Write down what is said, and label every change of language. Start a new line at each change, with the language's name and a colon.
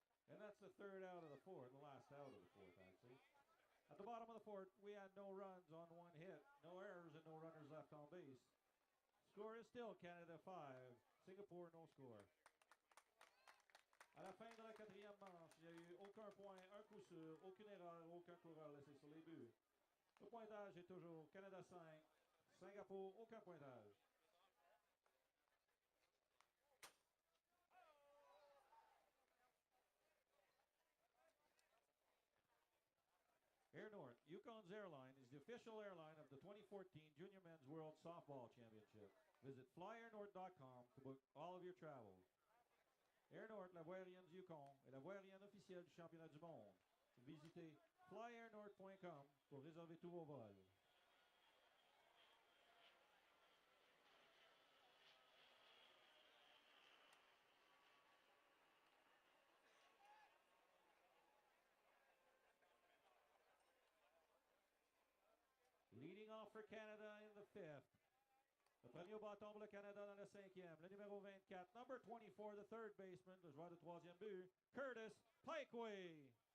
English: And that's the third out of the fourth, the last out of the fourth, actually. At the bottom of the fourth, we had no runs on 1 hit, no errors, and no runners left on base. Score is still Canada 5, Singapore no score.
French: À la fin de la 4e manche, il n'y a eu aucun point, un coup sûr, aucune erreur, aucun coureur laissé sur les buts. Le pointage est toujours Canada 5, Singapour aucun pointage.
English: Air North, Yukon's airline is the official airline of the 2014 Junior Men's World Softball Championship. Visit flyairnorth.com to book all of your travels.
French: Air North, la voie aérienne du Yukon, est la voie aérienne officielle du championnat du monde. Visitez flyairnorth.com pour réserver tous vos vols.
English: Leading off for Canada in the 5th.
French: Le premier au bâton pour le Canada dans le 5e. Le numéro 24,
English: number 24, the third baseman,
French: le joueur de 3e but, Curtis Pikeway.